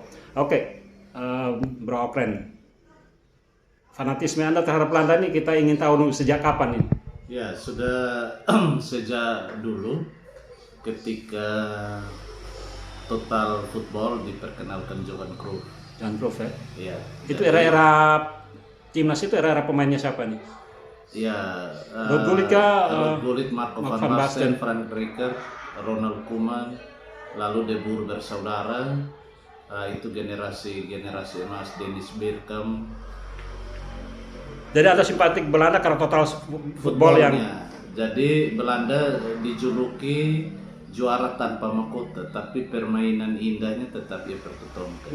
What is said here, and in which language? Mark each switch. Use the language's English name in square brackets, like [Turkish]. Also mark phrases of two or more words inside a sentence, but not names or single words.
[Indonesian] Oke, Bro Okren, fanatisme Anda terhadap Belanda ini kita ingin tahu sejak kapan ini? Ya, sudah sejak dulu ketika [English] Total Football [Indonesian] diperkenalkan Johan Cruyff. Johan Cruyff ya? Ya. Itu era-era timnas, itu era-era pemainnya siapa nih? Ya, Ruud Gullit kah? Ruud Gullit, Marco Mark van van Basten, Basten. Frank Rijkaard, Ronald Koeman, lalu De Boer bersaudara. Itu generasi emas, Dennis Bergkamp. Jadi ada simpatik Belanda karena [English] total football [Indonesian] yang Jadi Belanda dijuluki juara tanpa mahkota, tapi permainan indahnya tetap dipertontonkan.